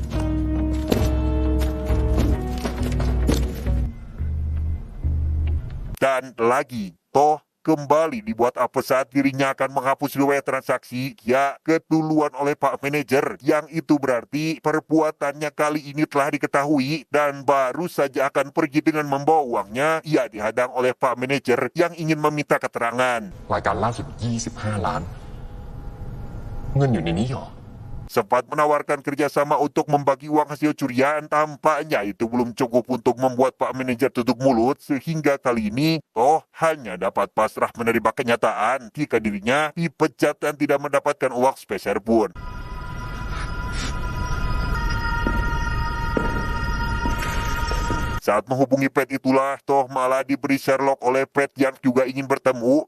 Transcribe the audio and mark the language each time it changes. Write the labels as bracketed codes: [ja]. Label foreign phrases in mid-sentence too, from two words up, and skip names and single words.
[id] Dan lagi, Toh kembali dibuat apa saat dirinya akan menghapus riwayat transaksi, ya keduluan oleh Pak Manajer, yang itu berarti perbuatannya kali ini telah diketahui dan baru saja akan pergi dengan membawa uangnya, ia dihadang oleh Pak Manajer yang ingin meminta keterangan. [th] รายการล่าสุด25 ล้าน เงินอยู่ในนี้เหรอ [id] Sempat menawarkan kerjasama untuk membagi uang hasil curian, tampaknya itu belum cukup untuk membuat Pak Manajer tutup mulut, sehingga kali ini Toh hanya dapat pasrah menerima kenyataan jika dirinya dipecat dan tidak mendapatkan uang sepeser pun. Saat menghubungi Pat itulah Toh malah diberi Sherlock oleh Pat yang juga ingin bertemu.